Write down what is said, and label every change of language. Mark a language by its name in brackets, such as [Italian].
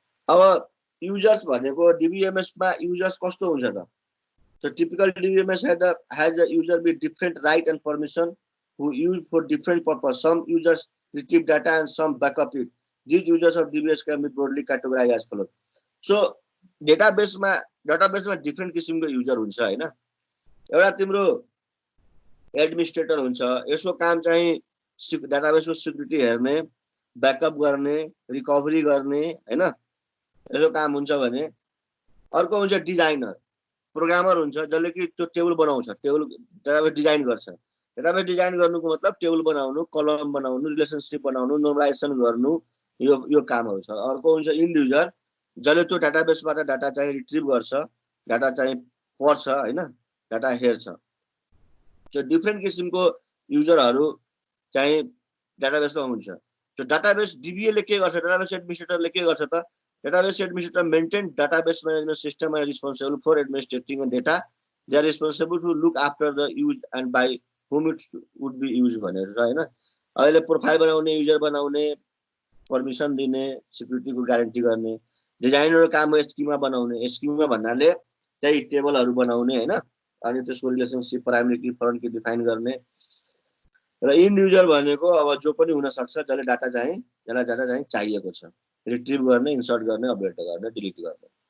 [Nepali] अब युजर्स भनेको डीबीएमएस मा युजर्स कस्तो हुन्छ त? [English] So typical DBMS has a user with different right and permission who use for different purpose. Some users retrieve data and some backup it. These users of DBS can be broadly categorized as follows. [Nepali] So database मा different किसिमको user हुन्छ हैन। एउटा तिम्रो administrator हुन्छ, यसको काम चाहिँ डाटाबेसको सिक्युरिटी हेर्ने, ब्याकअप गर्ने, रिकभरी गर्ने हैन, यसको काम हुन्छ भने अर्को हुन्छ डिजाइनर, प्रोग्रामर हुन्छ जसले कि त्यो टेबल बनाउँछ, टेबल डाटाबेस डिजाइन गर्छ। डाटाबेस डिजाइन गर्नुको मतलब टेबल बनाउनु, कलम बनाउनु, रिलेसनशिप बनाउनु, नर्मलाइजेसन गर्नु, यो कामहरू छ। अर्को हुन्छ इन्ड युजर जसले त्यो डाटाबेसबाट डाटा चाहिँ रिट्रिभ गर्छ, डाटा चाहिँ पढ्छ हैन, डाटा हेर्छ। त्यो डिफ्रेन्ट किसिमको युजरहरू चाहिँ डाटाबेसमा हुन्छ। त्यो डाटाबेस डीबीए ले के गर्छ? डाटाबेस एडमिनिस्ट्रेटरले के गर्छ त? [English] Database administrator maintain database management system and responsible for administrating data. They are responsible to look after the use and by whom it would be used [Nepali] भनेर हैन। अहिले प्रोफाइल बनाउने, युजर बनाउने, परमिसन दिने, सिक्युरिटीको ग्यारेन्टी गर्ने, डिजाइनरको काम हो स्किमा बनाउने। स्किमा भन्नाले त्यही टेबलहरू बनाउने हैन, अनि त्यसको रिलेसनशिप प्राइमरी की फरन की डिफाइन गर्ने। र इन्ड युजर भनेको अब जो पनि हुन सक्छ जसले डाटा चाहिँ चाहिएको छ, रिट्रिभ गर्ने, इन्सर्ट गर्ने, अपडेट गर्ने, डिलिट गर्ने।